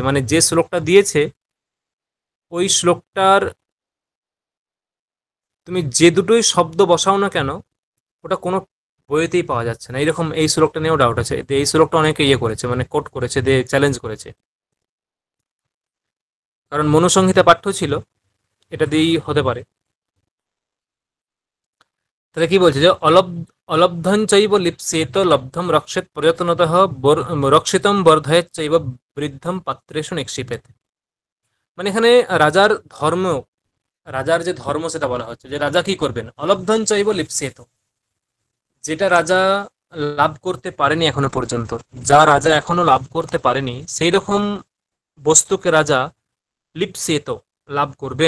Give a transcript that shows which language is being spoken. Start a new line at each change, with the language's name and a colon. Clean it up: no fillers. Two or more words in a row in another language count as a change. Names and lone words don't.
Bangla: মানে যে শ্লোকটা দিয়েছে ওই শ্লোকটার তুমি যে দুটোই শব্দ বসাও না কেন, ওটা কোনো বইয়েতেই পাওয়া যাচ্ছে না। এইরকম এই শ্লোকটা নিয়েও ডাউট আছে, এই শ্লোকটা অনেকে ইয়ে করেছে, মানে কোট করেছে, দিয়ে চ্যালেঞ্জ করেছে, কারণ মনুসংহিতা পাঠ্য ছিল, এটা দিয়েই হতে পারে। তাহলে কি বলছে, যে
Sanskrit: অলব্ধং চৈব লিপ্সেত লব্ধম রক্ষেত প্রযত্নতঃ রক্ষিতম বর্ধয়েত চৈব বৃদ্ধম পাত্রেষু নিক্ষিপেত।
Bangla: মানে এখানে রাজার ধর্ম, রাজার যে ধর্ম সেটা বলা হচ্ছে, যে রাজা কি করবেন,
Sanskrit: অলব্ধন চৈব লিপ্সেত,
Bangla: যেটা রাজা লাভ করতে পারেনি এখনো পর্যন্ত, যা রাজা এখনো লাভ করতে পারেনি সেই রকম বস্তুকে রাজা লিপ্সেত লাভ করবেন।